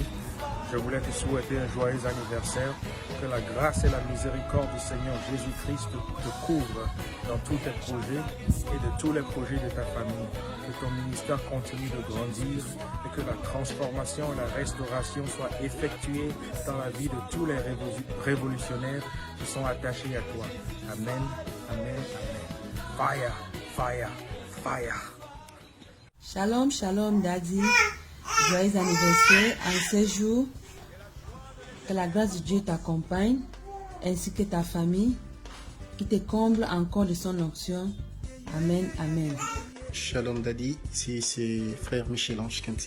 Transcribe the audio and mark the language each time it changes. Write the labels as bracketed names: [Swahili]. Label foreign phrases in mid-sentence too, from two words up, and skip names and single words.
[French] Je voulais te souhaiter un joyeux anniversaire. Que la grâce et la miséricorde du Seigneur Jésus-Christ te couvrent dans tous tes projets et de tous les projets de ta famille. Que ton ministère continue de grandir et que la transformation et la restauration soient effectuées dans la vie de tous les révolutionnaires qui sont attachés à toi. [English] Amen, amen, amen. Fire, fire, fire. [Hebrew] Shalom, shalom Daddy. [French] Joyeux anniversaire en ce jour. Que la grâce de Dieu t'accompagne, ainsi que ta famille, qui te comble encore de son onction. Amen, amen. Shalom Daddy, ici c'est frère Michel-Ange Kanti.